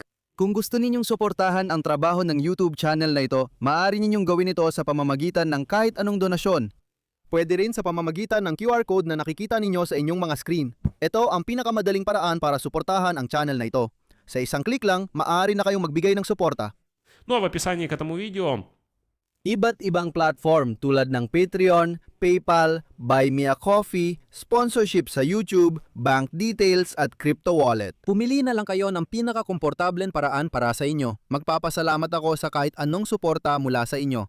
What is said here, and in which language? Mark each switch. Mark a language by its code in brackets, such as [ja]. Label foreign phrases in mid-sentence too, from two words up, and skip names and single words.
[tl] Kung gusto ninyong suportahan ang trabaho ng YouTube channel na ito, maaari ninyong gawin ito sa pamamagitan ng kahit anong donasyon. Pwede rin sa pamamagitan ng [en] QR code [tl] na nakikita ninyo sa inyong mga screen. Ito ang pinakamadaling paraan para suportahan ang channel na ito. Sa isang click lang, maaari na kayong magbigay ng suporta. [ru] Ну а в описании к этому видео [tl] Iba't ibang platform tulad ng Patreon, PayPal, Buy Me a Coffee, sponsorship sa YouTube, [en] bank details [tl] at [en] crypto wallet. [tl] Pumili na lang kayo ng pinaka-komportableng paraan para sa inyo. Magpapasalamat ako sa kahit anong suporta mula sa inyo.